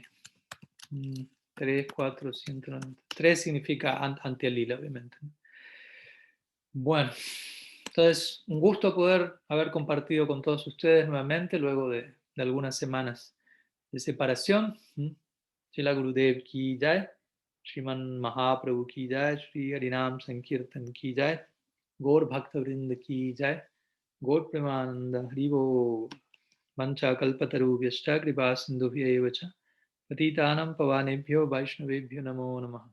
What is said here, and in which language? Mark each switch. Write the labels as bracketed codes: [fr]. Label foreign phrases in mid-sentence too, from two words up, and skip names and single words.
[es] 3, 4, 190. 3 significa Antya Lila, obviamente. Bueno, entonces, un gusto poder haber compartido con todos ustedes nuevamente luego de algunas semanas de separación. [sa] श्रील गुरुदेव की जय, श्रीमन् महाप्रभु की जय, श्री हरिनाम संकीर्तन की जय, गौर भक्त वृन्द की जय, गौर प्रेमानन्दे हरिबोल, वाञ्छा कल्पतरुभ्यश्च कृपा सिन्धुभ्य च, पतितानां पावनेभ्यो वैष्णवेभ्यो नमो नमः.